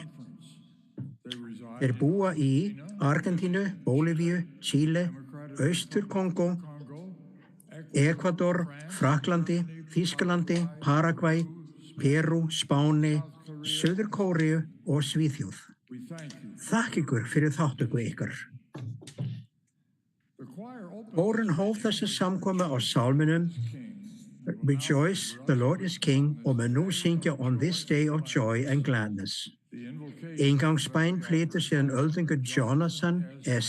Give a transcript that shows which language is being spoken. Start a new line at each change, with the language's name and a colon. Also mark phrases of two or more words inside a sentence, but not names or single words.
Icelandic: Þeir búa í Argentínu, Bólivíu, Chile, Austur-Kongó, Ekvador, Frakklandi, Þýskalandi, Paragvæ, Perú, Spáni, Suður-Kóríu og Svíþjóð. Þakka ykkur fyrir þátttöku ykkar. Kórinn hóf þessa samkomu á sálminum Rejoice, the Lord is King og mun nú syngja On this day of joy and gladness. Ingangsbæn flytur síðan öldungur Jonathan S.